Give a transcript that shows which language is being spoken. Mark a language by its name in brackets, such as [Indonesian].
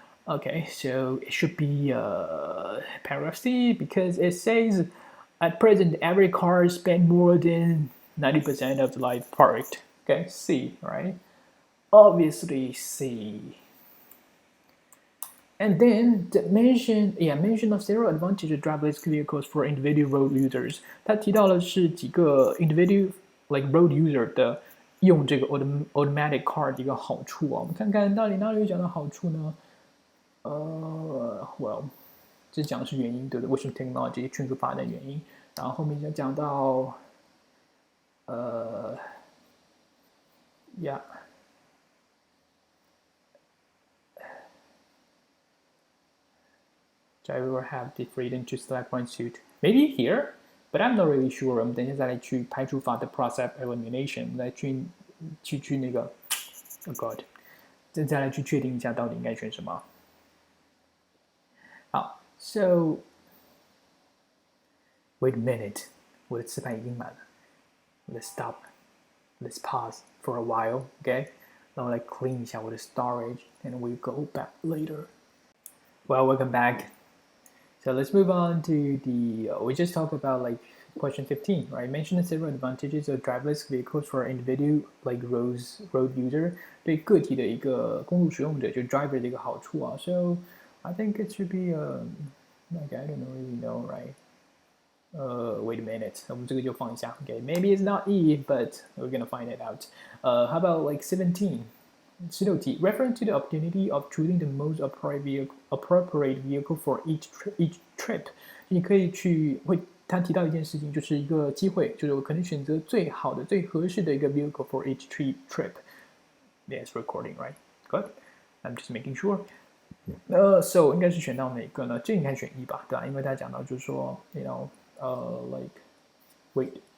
[English] Okay, so it should be paragraph C because it says at present every car spends more than 90% of the life parked. Okay, C, right? Obviously C. And then the mention of several advantages of driverless vehicles for individual road users. [Chinese] 他提到的是几个 [English] individual like road user [Chinese] 的用这个 automatic car 的一个好处啊。我们看看到底哪里有讲到好处呢？Well， 这讲的是原因，对不对？为什么 technology 迅速发展的原因？然后后面就讲到Yeah. [English] Driver will have the freedom to select one suit. Maybe here, but I'm not really sure. [Chinese] 我们等一下再来去排除法的 [English] process elimination， [Chinese] 我们来去那个 ，Oh God， 再来去确定一下到底应该选什么。好 ， [English] So wait a minute， [Chinese] 我的磁盘已经满了。 [English] Let's stop。Let's pause for a while, okay? [Chinese] 然后来 [English] clean 一下我的 storage, and we go back later. Well, welcome back. So let's move on to the. We just talked about like question 15, right? Mention several advantages of driverless vehicles for individual like road user [Chinese] 对个体的一个公路使用者，就 driver 的一个好处啊。 [English] So I think it should be like I don't really know, right? Wait a minute. [Chinese] 我们这个就放一下 [English] Okay, maybe it's not E, but we're gonna find it out. How about like 17? 16题 Referring to the opportunity of choosing the most appropriate vehicle for each trip. [Chinese] 你可以他提到一件事情，就是一个机会，就是我可能选择最好的、最合适的一个 vehicle [English] for each trip. Yes, recording, right? Good. I'm just making sure. [Chinese] So 应该是选到哪个呢？这应该选E吧，对吧？因为他讲到就是说 like, wait.